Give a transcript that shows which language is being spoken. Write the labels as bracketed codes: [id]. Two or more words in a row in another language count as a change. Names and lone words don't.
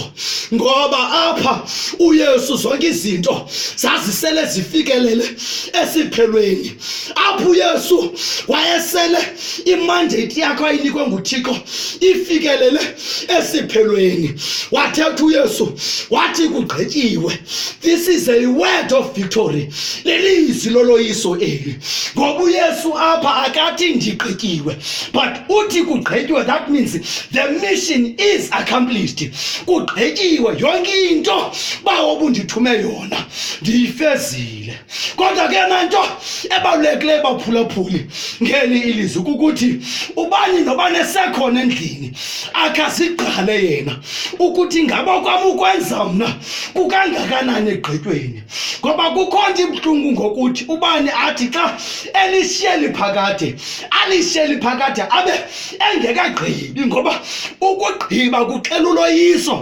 [xh] Ngoba apha uYesu zonke izinto zazisele zifikelele esiphelweni, apho apho uYesu wayesele imandate yakhe ayinikwe nguThixo ifikelele esiphelweni, wathetha uYesu wathi kugqityiwe. [en] This is a word of victory, [xh] lelizwi loloyiso eli, ngoba uYesu apha akathi ndigqityiwe but uthi kugqityiwe. [en] That means the mission is accomplished. [xh] Kugqityiwe, yonke into bawo bundithume yona ndiyifezile. Kodwa ke nanto ebalulekileyo baphulaphuli ngeli ilizwi kukuthi ubani nobani esekhona endlini akasigqale yena ukuthi ngaba kwami ukwenza mna kukangakanani egqityweni, ngoba kukhona ibuhlungu ngokuthi ubani athi xa elishiyeli phakade alishiyeli phakade abe engekagqibi, ngoba ukugqiba kuxela uloyiso.